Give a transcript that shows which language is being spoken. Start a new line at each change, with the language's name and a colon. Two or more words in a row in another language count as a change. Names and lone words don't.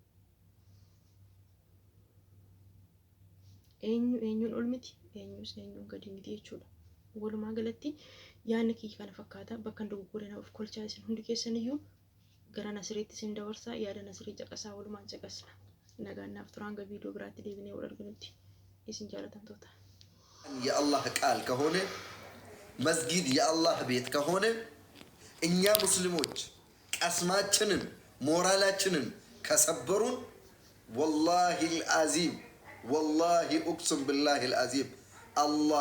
Oromo: Eenyuun ol miti, eenyuun gadi miti jechuudha. Walumaa galatti yaadni kiyya kana fakkaata. Bakka dogoggoree of kolchaa isin hundi keessaniyyuu gara Nasiriitti isin dabarsaa. Yaada Nasirii caqasaa, walumaan caqasna. Nagaan naaf turaan ga viidiyoo biraatti deebinee wal arginutti isin jaalatamtoota.
Amharic: የአላህ ቃል ከሆነ መስጊድ የአላህ ቤት ከሆነ እኛ ሙስሊሞች ቀስማችንን ሞራላችንን
Arabic: ከሰበሩን والله العظيم والله أقسم بالله العظيم الله